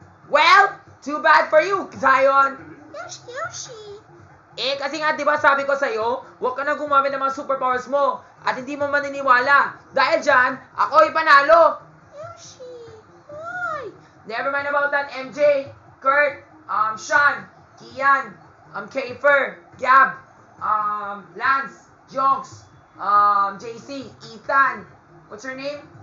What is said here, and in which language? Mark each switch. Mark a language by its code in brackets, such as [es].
[en] Well, too bad for you, Zion. Yoshi. [tl] Eh, kasi nga, di ba sabi ko sa'yo, huwag ka na gumamit ng mga superpowers mo at hindi mo maniniwala. Dahil dyan, ako'y panalo. [en] Yoshi. Why? Never mind about that, MJ, Kurt, Sean, Kian, Kafer, Gab, Lance, Jonks, JC, Ethan, what's her name?